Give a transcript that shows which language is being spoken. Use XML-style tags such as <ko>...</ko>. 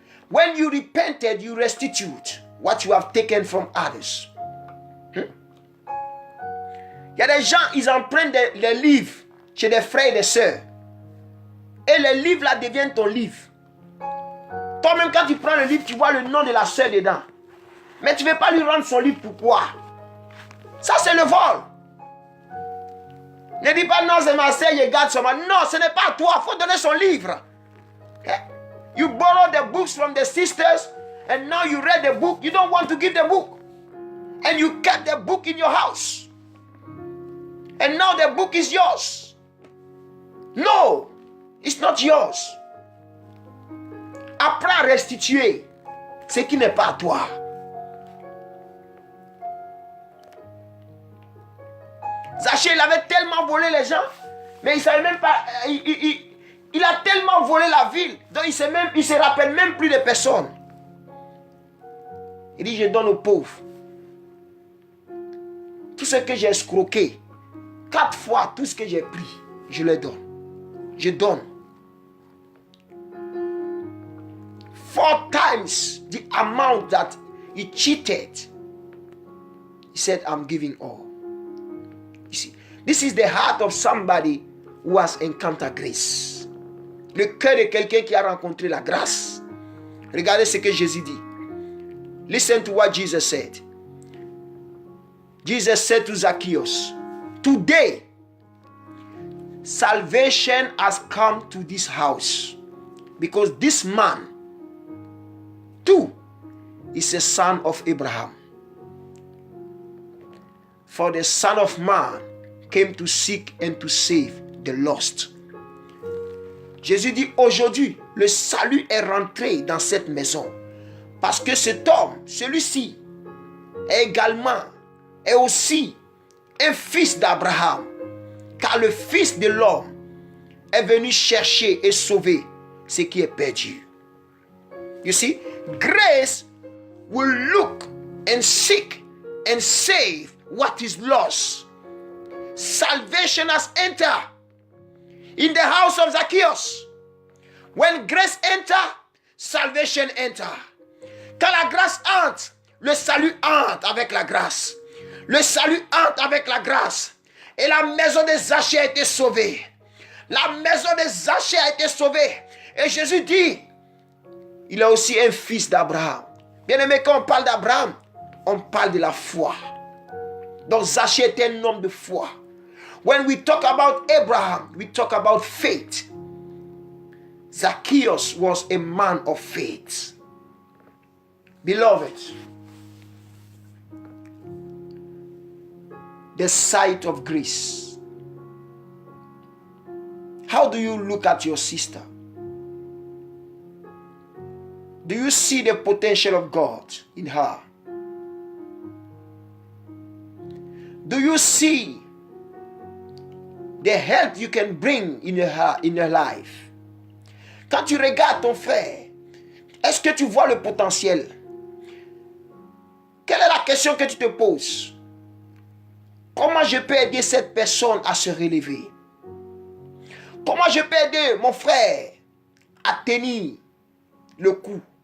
<en>When you repented, you restitute what you have taken from others.</en> <fr>Il y a des gens, ils empruntent les livres chez des frères et des sœurs. Et les livres là deviennent ton livre. Toi-même, quand tu prends le livre, tu vois le nom de la sœur dedans. Mais tu ne veux pas lui rendre son livre, pourquoi? Ça, c'est le vol. Ne dis pas non, c'est ma sœur, je garde son livre. Non, ce n'est pas toi, il faut donner son livre.</fr> <en>Okay? You borrow the books from the sisters, and now you read the book. You don't want to give the book. And you kept the book in your house. And now the book is yours. No, it's not yours.</en> <fr>Apprends à restituer ce qui n'est pas à toi. Zachée, il avait tellement volé les gens, mais il ne savait même pas. Il a tellement volé la ville, donc il ne se rappelle même plus de personne. Il dit, je donne aux pauvres. Tout ce que j'ai escroqué, 4 fois tout ce que j'ai pris, je le donne. Je donne.</fr> <en>4 times the amount that he cheated. He said, I'm giving all. You see, this is the heart of somebody who has encountered grace.</en> <fr>Le cœur de quelqu'un qui a rencontré la grâce. Regardez ce que Jésus dit.</fr> <en>Listen to what Jesus said. Jesus said to Zacchaeus, today, salvation has come to this house because this man, too, is a son of Abraham. For the Son of Man came to seek and to save the lost.</en> <fr>Jésus dit aujourd'hui, le salut est rentré dans cette maison. Parce que cet homme, celui-ci, est aussi un fils d'Abraham. Car le Fils de l'homme est venu chercher et sauver ce qui est perdu.</fr> <en>You see, grace will look and seek and save what is lost. Salvation has entered in the house of Zacchaeus. When grace enter, salvation enter.</en> <fr>Quand la grâce entre, le salut entre avec la grâce. Le salut entre avec la grâce. Et la maison de Zachée a été sauvée. La maison de Zachée a été sauvée. Et Jésus dit, il a aussi un fils d'Abraham. Bien aimé, quand on parle d'Abraham, on parle de la foi. Donc Zachée était un homme de foi.</fr> <en>When we talk about Abraham, we talk about faith. Zacchaeus was a man of faith. Beloved, the sight of grace. How do you look at your sister? Do you see the potential of God in her? Do you see the help you can bring in her life?</en> <fr>Quand tu regardes ton frère, est-ce que tu vois le potentiel? Quelle est la question que tu te poses? Comment je peux aider cette personne à se relever? Comment je peux aider mon frère à tenir le coup?</fr>